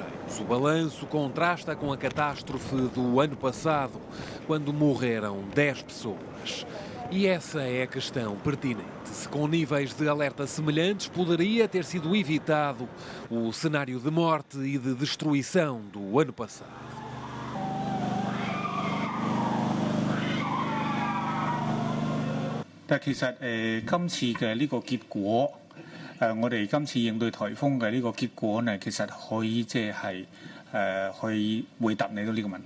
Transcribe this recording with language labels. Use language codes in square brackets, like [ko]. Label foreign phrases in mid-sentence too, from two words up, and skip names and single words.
[pt] O balanço contrasta com a catástrofe do ano passado, quando morreram 10 pessoas. E essa é a questão pertinente. Se com níveis de alerta semelhantes poderia ter sido evitado o cenário de morte e de destruição do ano passado. [yue] 但其實今次嘅呢個結果，我哋今次應對颱風嘅呢個結果呢，其實可以即係可以回答你到呢個問題。